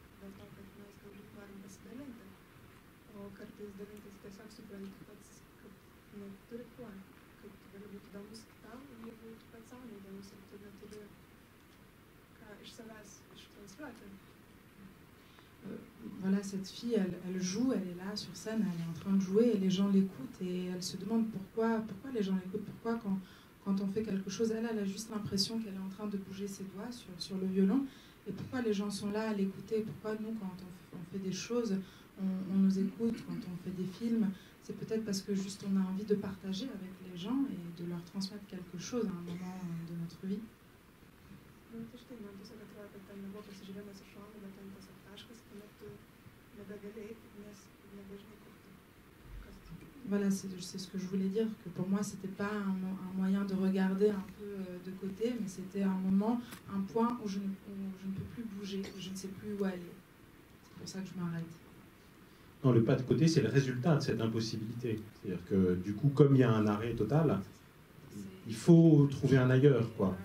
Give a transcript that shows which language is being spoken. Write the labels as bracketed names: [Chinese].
[Lithuanian] Dėl to, kad mes galbūt norim pasidalinti. O kartais dalintis tiesiog supranti pats, kad neturi kuo. Kad tu gali būti įdomus kitam, jeigu tu pats savo neįdomus ir tu neturi ką iš savęs ištransliuoti. [French] Voilà, cette fille, elle joue, elle est là sur scène, elle est en train de jouer et les gens l'écoutent et elle se demande pourquoi les gens l'écoutent, pourquoi quand on fait quelque chose, elle a juste l'impression qu'elle est en train de bouger ses doigts sur le violon et pourquoi les gens sont là à l'écouter, pourquoi nous, quand on fait des choses, on nous écoute, quand on fait des films, c'est peut-être parce que juste on a envie de partager avec les gens et de leur transmettre quelque chose à un moment de notre vie. [Lithuanian] Tai štai, man tiesiog atrodo, kad ten nebuvo pasižiūrėjimas iš šono, bet ten tiesiog taškas, kuomet tu nebegali eiti, nes nebežinai kur tu. [French] Voilà, c'est ce que je voulais dire, que pour moi, c'était pas un moyen de regarder un peu de côté, mais c'était un moment, un point où je ne peux plus bouger, je ne sais plus où aller. C'est pour ça que je m'arrête. Non, le pas de côté, c'est le résultat de cette impossibilité. C'est-à-dire que du coup, comme il y a un arrêt total, il faut trouver un ailleurs, quoi.